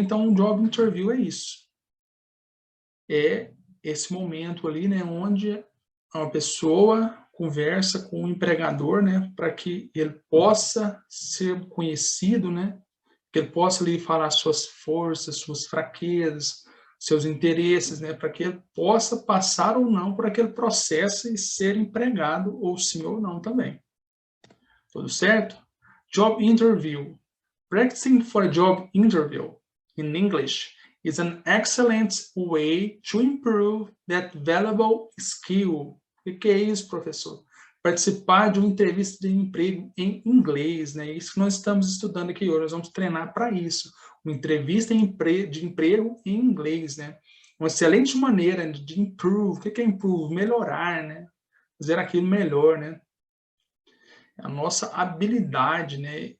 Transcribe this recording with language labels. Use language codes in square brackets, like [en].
[pt] Então, um job interview é isso. É esse momento ali, né, onde uma pessoa conversa com o empregador, né, para que ele possa ser conhecido, né, que ele possa lhe falar suas forças, suas fraquezas, seus interesses, né, para que ele possa passar ou não por aquele processo e ser empregado, ou sim ou não também. Tudo certo? Job interview. [en] Practicing for a job interview in English is an excellent way to improve that valuable skill. [pt] O que é isso, professor? Participar de uma entrevista de emprego em inglês, né? Isso que nós estamos estudando aqui hoje. Nós vamos treinar para isso. Uma entrevista de emprego em inglês, né? Uma excelente maneira de improve. O que é improve? Melhorar, né? Fazer aquilo melhor, né? A nossa habilidade, né?